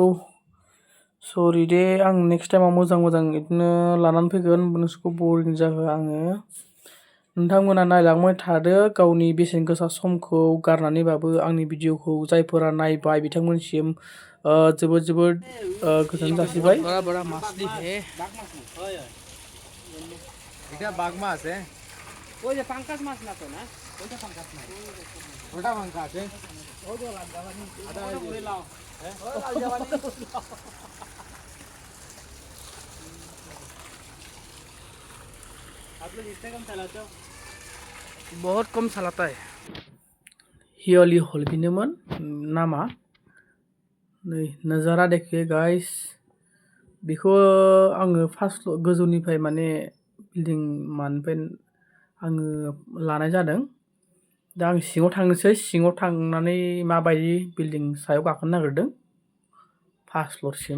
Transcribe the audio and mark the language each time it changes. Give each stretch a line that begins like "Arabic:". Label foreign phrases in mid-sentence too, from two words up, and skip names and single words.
Bodo: सरि दे, आं नेक्स्ट टाइमाव मोजां बिदिनो लानानै फैगोन नोंसोरखौ बरिं जाहोआ आङो। नोंथांमोना नायलांबाय थादो, गावनि बेसेन गोसा समखौ गारनानैबाबो आंनि भिडिअखौ जायफोरा नायबाय बिथांमोनसिम जोबोद गोजोन जासिबाय।
Bangla: এটা বাঘ মাছ ওই যে পাঙ্কাস মাছ না তো না ওইটা পাঙ্কাস মাছ ওটা পাঙ্কাস ওই যে লাগাবানি আদা করে লাও হ্যাঁ লাগাবানি
Hindi: आप लोग इंस्टाग्राम चलाते हो? बहुत कम चलाता है।
Bodo: हियली हलबिनोमोन नामा।
Hindi: नै नजारा देखिए गाइस।
Bodo: बेखौ आङो फार्स्ट गोजौनिफ्राय माने बिल्डिं मानिफ्राय आङो लानाय जादों। दा आं सिङाव थांनोसै, सिङाव थांनानै माबायदि बिल्डिं सायाव गाखोनो नागिरदों फार्स्ट फ्ल'रसिम।